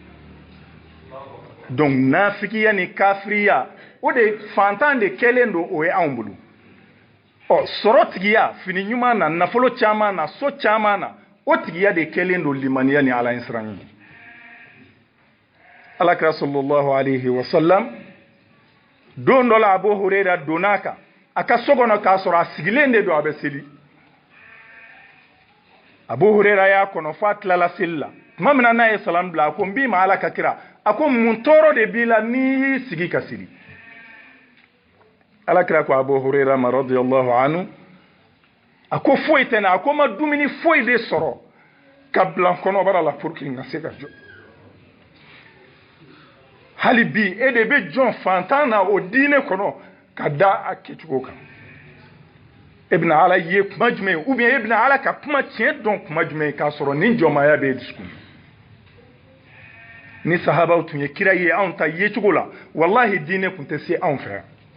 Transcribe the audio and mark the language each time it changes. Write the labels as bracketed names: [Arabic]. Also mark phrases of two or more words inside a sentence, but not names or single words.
[Bambara] donc nafigiya ni kafiriya o de fantan de kɛlen don o ye anw bolo sɔrɔ tigiya fini ɲuman na nafolo caman na so caman na o tigiya de kɛlen don limaniya ni ala ɲɛ siran ye alakira [Arabic] صلى الله عليه وسلم [Bambara] don dɔ la Abu Huraira donna kan a ka so kɔnɔ k'a sɔrɔ a sigilen de don a bɛ seli Abu Huraira y'a kɔnɔ f'a tilala seli la tuma min na n'a ye salam bila a ko n b'i ma ala ka kira a ko mun tɔɔrɔ de b'i la n'i y'i sigi ka seli alakira ko Abu Huraira ma [Arabic] رضي الله عنه [Bambara] a ko foyi tɛ n na a ko ma dumuni foyi de sɔrɔ ka bila kɔnɔbara la [French] pour que [Bambara] n ka se ka jɔ hali bi e de bɛ jɔn fantan na o diinɛ kɔnɔ ka da a kɛcogo kan e bɛna ala ye kuma jumɛn ye [French] ou bien [Bambara] e bɛna ala ka kuma tiɲɛ dɔn kuma jumɛn ye k'a sɔrɔ nin jɔnmaya bɛ e dusukun ni sahabaw tun ye kira ye anw ta yecogo la wallahi diinɛ tun tɛ se anw fɛ yan